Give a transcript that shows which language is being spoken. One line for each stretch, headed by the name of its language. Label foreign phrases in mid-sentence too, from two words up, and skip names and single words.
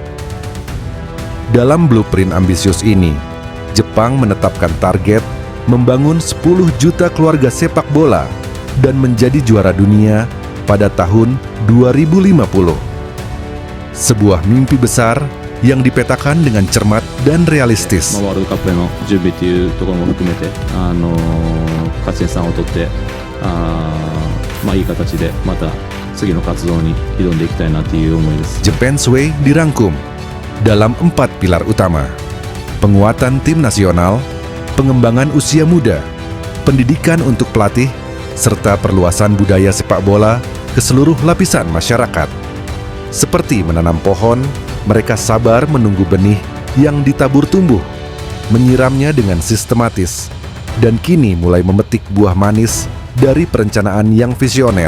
Indonesian: Dalam blueprint ambisius ini, Jepang menetapkan target membangun 10 juta keluarga sepak bola dan menjadi juara dunia pada tahun 2050. Sebuah mimpi besar yang dipetakan dengan cermat dan realistis.
Japanese: ワールドカップへの準備というところも含めて、勝ち点3を取って、いい形でまた次の活動に挑んでいきたいなという思いです。
Indonesian: Japan's Way dirangkum dalam 4 pilar utama: penguatan tim nasional, pengembangan usia muda, pendidikan untuk pelatih, serta perluasan budaya sepak bola ke seluruh lapisan masyarakat. Seperti menanam pohon, mereka sabar menunggu benih yang ditabur tumbuh, menyiramnya dengan sistematis, dan kini mulai memetik buah manis dari perencanaan yang visioner.